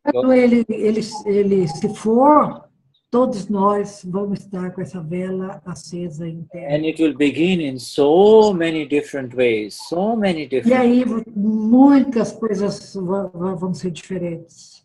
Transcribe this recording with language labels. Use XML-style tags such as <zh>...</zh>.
<pt>Quando ele se for, todos nós vamos estar com essa vela acesa interna.</pt> <en>And it will begin in so many different ways, so many different.</en> <pt>E aí muitas coisas vão ser diferentes.</pt>